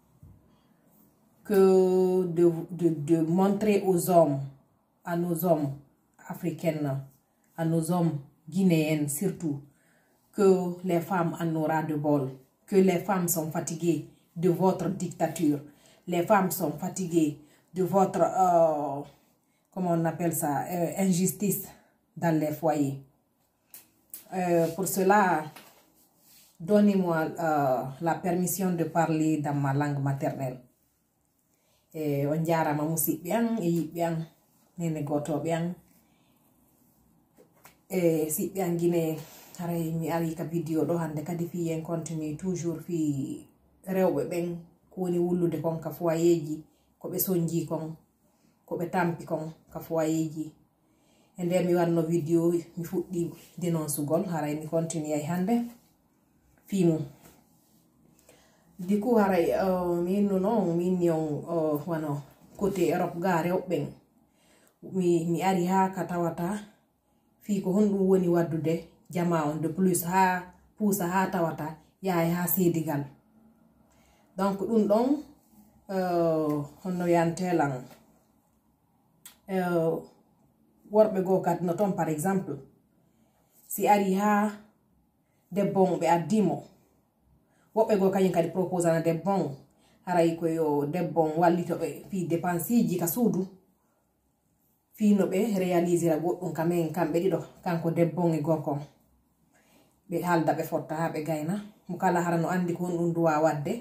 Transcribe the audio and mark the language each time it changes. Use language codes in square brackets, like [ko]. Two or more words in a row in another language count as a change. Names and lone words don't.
[fr] que de montrer aux hommes, à nos hommes africains, à nos hommes guinéennes surtout, que les femmes en auront de bol, que les femmes sont fatiguées de votre dictature, les femmes sont fatiguées de votre, comment on appelle ça, injustice dans les foyers. Pour cela, donnez-moi la permission de parler dans ma langue maternelle. [ff] On jarama musidɓe an e yiɓɓe an nene gotoɓe an siɓɓe an Guinée. Haray mi ari ka vidéo ɗo hande kadi fi [fr] en continue toujours [ff] fi rewɓe ɓen ko woni wullude kon ka foyeji ko ɓe sonji kon ko ɓe tampi kon ka foyeji e nde mi wanno vidéo mi fuɗɗi dénoncugol. Haray mi continue ay hande fi mum [fr] du coup [ff] haray min non min yon wano [fr] côté Europe [ff] ga rewɓe mi ari ha ka tawata fi ko honɗum woni waddude jama on [fr] de plus [ff] ha puusa ha tawata yahay ha sedigal. Donc ɗum ɗon honno yantelan worɓe go kadi no ton [fr] par exemple si [ff] ari ha debbon ɓe addimo woɓɓe go kañum kadi proposana debbon haray ko yo debbon wallitoɓe fi dépensiji ka suudu fi no ɓe réalisera goɗɗum kamen kamɓe ɗiɗo kanko debbon e gorkon ɓe halda ɓe fotta ha ɓe gayna mo kala hara no andi ko honɗum duwa wadde.